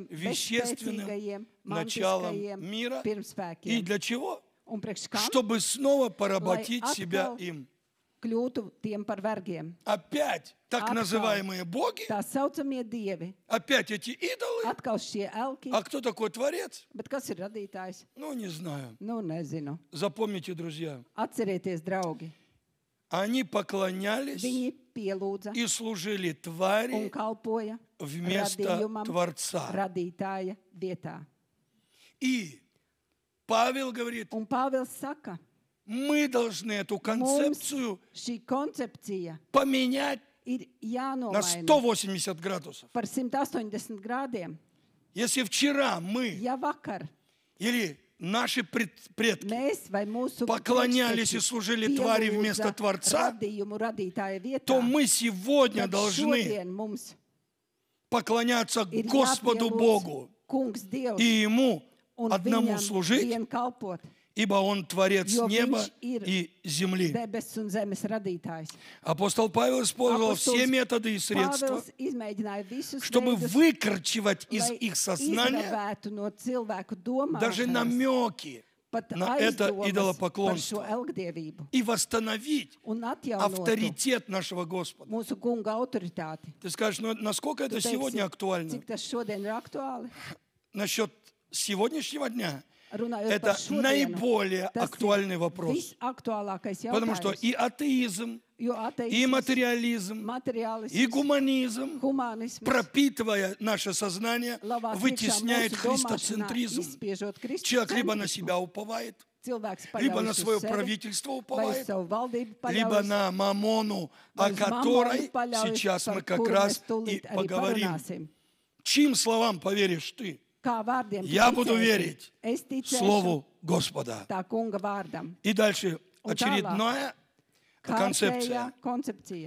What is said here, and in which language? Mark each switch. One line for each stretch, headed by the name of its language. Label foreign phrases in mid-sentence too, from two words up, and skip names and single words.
Russian: вещественным
Latvian: bezspēcīgajiem,
Russian: началам
Latvian: mantiskajiem
Russian: мира. И
Latvian: pirmspēkiem.
Russian: для чего?
Latvian: Un priekš kam
Russian: Чтобы снова поработить
Latvian: Lai
Russian: себя
Latvian: atkal
Russian: им.
Latvian: kļūtu tiem par vergiem.
Russian: Опять так
Latvian: Atkal.
Russian: называемые боги,
Latvian: Tā saucamie dievi,
Russian: опять эти идолы.
Latvian: atkal šie elki,
Russian: А кто такой Творец?
Latvian: bet kas ir radītājs?
Russian: Ну, не знаю.
Latvian: Nu, nezinu.
Russian: Запомните, друзья,
Latvian: Atcerieties, draugi,
Russian: Они поклонялись
Latvian: Viņi pielūdza
Russian: и служили
Latvian: un
Russian: твари
Latvian: kalpoja
Russian: вместо
Latvian: radījumam,
Russian: Творца.
Latvian: radītāja vietā.
Russian: И Павел говорит,
Latvian: Un Pāvils saka,
Russian: мы должны эту
Latvian: mums
Russian: концепцию
Latvian: šī koncepcija
Russian: поменять
Latvian: ir
Russian: на
Latvian: jānomaina
Russian: 180 градусов.
Latvian: par 180 grādiem.
Russian: Если вчера мы
Latvian: Ja vakar
Russian: или наши предки
Latvian: mēs vai mūsu
Russian: поклонялись и
Latvian: priekšteči
Russian: служили твари вместо
Latvian: pielūdza
Russian: Творца,
Latvian: radījumu radītāja vietā,
Russian: то мы сегодня
Latvian: tad
Russian: должны
Latvian: šodien mums
Russian: поклоняться
Latvian: ir
Russian: Господу
Latvian: jāpielūdz
Russian: Богу
Latvian: Kungs Dievs
Russian: и Ему
Latvian: un
Russian: одному
Latvian: viņam
Russian: служить,
Latvian: vien kalpot,
Russian: ибо Он Творец
Latvian: jo
Russian: неба
Latvian: viņš ir
Russian: и земли.
Latvian: debesis un zemes radītājs.
Russian: Апостол Павел использовал все
Latvian: Apostols
Russian: методы и средства,
Latvian: Pāvils izmēģināja visus
Russian: чтобы
Latvian: veidus,
Russian: выкорчевать из
Latvian: lai
Russian: их сознания
Latvian: izravētu no cilvēku
Russian: даже
Latvian: domāšanas
Russian: намеки
Latvian: pat
Russian: на это
Latvian: aizdomas par šo
Russian: идолопоклонство
Latvian: elgdievību
Russian: и восстановить
Latvian: un atjaunotu
Russian: авторитет нашего Господа.
Latvian: mūsu kunga autoritāti.
Russian: Ты скажешь, ну насколько это
Latvian: Tu
Russian: сегодня
Latvian: teiksi,
Russian: актуально?
Latvian: cik tas šodien ir aktuāli?
Russian: Насчет сегодняшнего дня
Latvian: Runājot
Russian: это
Latvian: par šodienu,
Russian: наиболее
Latvian: tas
Russian: актуальный
Latvian: ir
Russian: вопрос.
Latvian: visaktuālākais
Russian: Потому что
Latvian: jautājums.
Russian: и атеизм,
Latvian: Jo
Russian: и
Latvian: ateisms,
Russian: материализм, и
Latvian: materiālisms,
Russian: гуманизм,
Latvian: humanisms
Russian: пропитывая наше сознание,
Latvian: lavās iekšā
Russian: вытесняет
Latvian: mūsu domāšanā,
Russian: христоцентризм.
Latvian: izspiežot
Russian: Человек либо на
Latvian: kristocentrismu.
Russian: себя уповает,
Latvian: Cilvēks
Russian: либо на
Latvian: paļaujas
Russian: свое
Latvian: uz sevi,
Russian: правительство
Latvian: vai uz
Russian: уповает,
Latvian: savu valdību
Russian: либо
Latvian: paļaujas,
Russian: на мамону,
Latvian: vai
Russian: о
Latvian: uz
Russian: которой
Latvian: mamonu paļaujas,
Russian: сейчас
Latvian: par
Russian: мы как
Latvian: kuru
Russian: раз
Latvian: mēs
Russian: и
Latvian: tūlīt arī
Russian: поговорим.
Latvian: parunāsim.
Russian: Чьим словам поверишь ты?
Latvian: Kā vārdiem tu
Russian: Я буду
Latvian: ticēsi?
Russian: верить
Latvian: Es ticēšu
Russian: Слову Господа.
Latvian: tā kunga vārdam.
Russian: И дальше
Latvian: Un
Russian: очередная концепция.
Latvian: Kārtējā koncepcija.